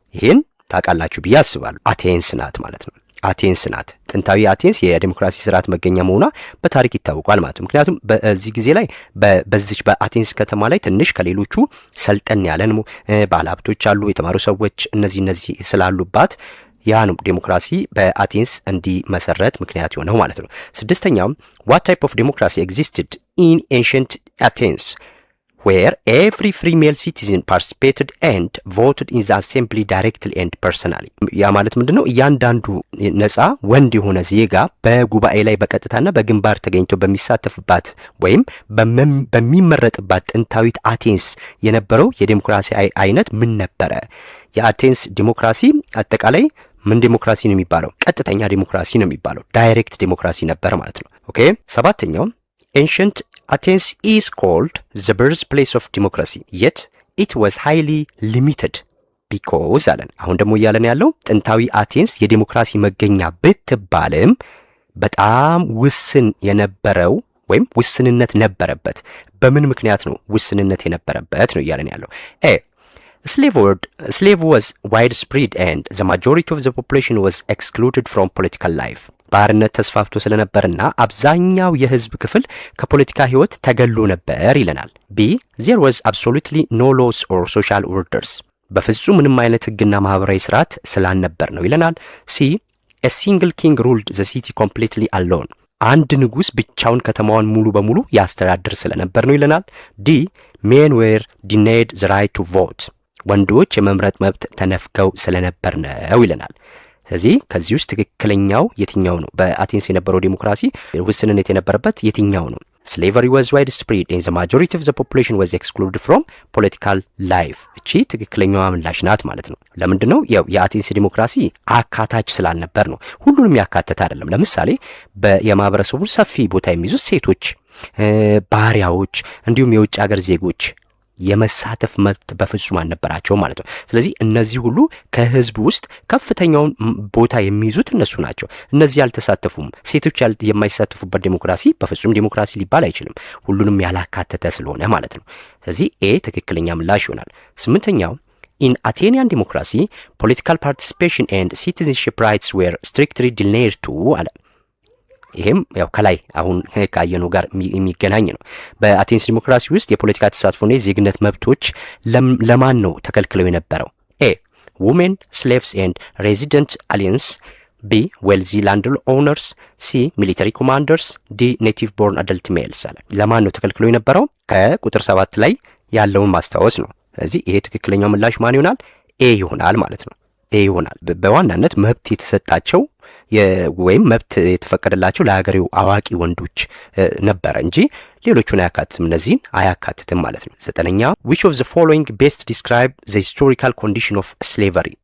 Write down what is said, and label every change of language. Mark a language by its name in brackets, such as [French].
[Amharic] ይሄን ታውቃላችሁ ብዬ አስባለሁ። አቴንስ ናት ማለት ነው። አቴንስ ናት። ጥንታዊ አቴንስ የዲሞክራሲ ስርዓት መገኛ መሆኗ በታሪክ ይታወቃል ማለት ነው። ምክንያቱም በዚህ ጊዜ ላይ በዚች በአቴንስ ከተማ ላይ ትንሽ ከሌሎቹ ሰልጠን ያለን ባለሀብቶች አሉ፣ የተማሩ ሰዎች እነዚህ ስላሉባት ያ ነው ዲሞክራሲ በአቴንስ እንዲመሰረት ምክንያት የሆነው ማለት ነው። ስድስተኛው [English] what type of democracy existed in ancient Athens where every free male citizen participated and voted in the assembly directly and personally። [Amharic] ያ ማለት ምንድነው? እያንዳንዱ ነፃ ወንድ የሆነ ዜጋ በጉባኤ ላይ በቀጥታና በግንባር ተገኝቶ በሚሳተፍባት ወይም በሚመረጥባት ጥንታዊት አቴንስ የነበረው የዲሞክራሲ አይነት ምን ነበረ? የአቴንስ ዲሞክራሲ አጠቃላይ ምን ዲሞክራሲ ነው የሚባለው? ቀጥተኛ ዲሞክራሲ ነው የሚባለው። ዳይሬክት ዲሞክራሲ ነበር ማለት ነው። ኦኬ። ሰባተኛው [English] ancient Athens is called the birthplace of democracy, yet it was highly limited because [Amharic] አለን። አሁን ደግሞ እያለን ያለው ጥንታዊ አቴንስ የዲሞክራሲ መገኛ ብትባልም በጣም ውስን የነበረው ወይም ውስንነት ነበረበት። በምን ምክንያት ነው ውስንነት የነበረበት ነው እያለን ያለው? [English] Slave was widespread and the majority of the population was excluded from political life. [Amharic] ባርነት ተስፋፍቶ ስለነበርና አብዛኛው የህዝብ ክፍል ከፖለቲካ ህይወት ተገሎ ነበር ይለናል። B. [English] There was absolutely no laws or social orders. [Amharic] በፍጹም ምንም አይነት ህግና ማህበራዊ ስርዓት ስላልነበር ነው ይለናል። C. [English] A single king ruled the city completely alone. [Amharic] አንድ ንጉስ ብቻውን ከተማዋን ሙሉ በሙሉ ያስተዳድር ስለነበር ነው ይለናል። D. [English] Men were denied the right to vote. [Amharic] ወንዶች የመምረጥ መብት ተነፍገው ስለነበር ነው ይለናል። ስለዚህ ከዚህ ውስጥ ትክክለኛው የትኛው ነው? በአቴንስ የነበረው ዲሞክራሲ ውስንነት የነበረበት የትኛው ነው? [English] Slavery was widespread and the majority of the population was excluded from political life. [Amharic] እቺ ትክክለኛዋ ምላሽ ናት ማለት ነው። ለምንድን ነው? ያው የአቴንስ ዲሞክራሲ አካታች ስላልነበር ነው። ሁሉንም ያካተተ አይደለም። ለምሳሌ የማህበረሰቡ ሰፊ ቦታ የሚይዙት ሴቶች፣ ባሪያዎች እንዲሁም የውጭ ሀገር ዜጎች የመሳተፍ መብት በፍጹም አልነበራቸው ማለት ነው። ስለዚህ እነዚህ ሁሉ ከህዝብ ውስጥ ከፍተኛውን ቦታ የሚይዙት እነሱ ናቸው። እነዚህ ያልተሳተፉም ሴቶች የማይሳተፉበት ዲሞክራሲ በፍጹም ዲሞክራሲ ሊባል አይችልም፣ ሁሉንም ያላካተተ ስለሆነ ማለት ነው። ስለዚህ ኤ ትክክለኛ ምላሽ ይሆናል። ስምንተኛው [English] In Athenian democracy, political participation and citizenship rights were strictly denied to [Amharic] አለ። ይሄም ያው ከላይ አሁን ካየነው ጋር የሚገናኝ ነው። በአቴንስ ዲሞክራሲ ውስጥ የፖለቲካ ተሳትፎና የዜግነት መብቶች ለማን ነው ተከልክለው የነበረው? [English] ኤ women, slaves and resident aliens, B wealthy landowners, C military commanders, D native born adult males [Amharic] አለ። ለማን ነው ተከልክለው የነበረው? ከቁጥር 7 ላይ ያለውን ማስታወስ ነው። ስለዚህ ይሄ ትክክለኛው ምላሽ ማን ይሆናል? ኤ ይሆናል ማለት ነው። ኤ ይሆናል። በዋናነት መብት የተሰጣቸው ወይም መብት የተፈቀደላቸው ለሀገሬው አዋቂ ወንዶች ነበረ እንጂ ሌሎቹን አያካትትም፣ እነዚህን አያካትትም ማለት ነው። ዘጠነኛ [English] which of the following best describe the historical condition of slavery?